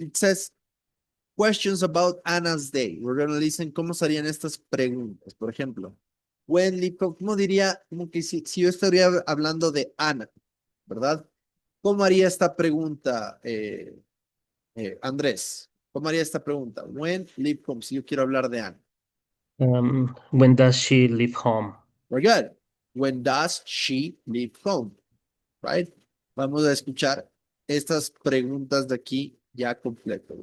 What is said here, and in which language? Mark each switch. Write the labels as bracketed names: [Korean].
[English] It says questions about Anna's day. We're going to listen [Spanish] cómo serían estas preguntas. Por ejemplo, ¿cómo diría? Como que si yo estaría hablando de Ana, ¿verdad? ¿Cómo haría esta pregunta, Andrés? ¿Cómo haría esta pregunta? [English] When leave home, [Spanish] si yo quiero hablar de Ana. [English] When does she leave home? Very good. When does she leave home? Right? [Spanish] Vamos a escuchar estas preguntas de aquí ya completo.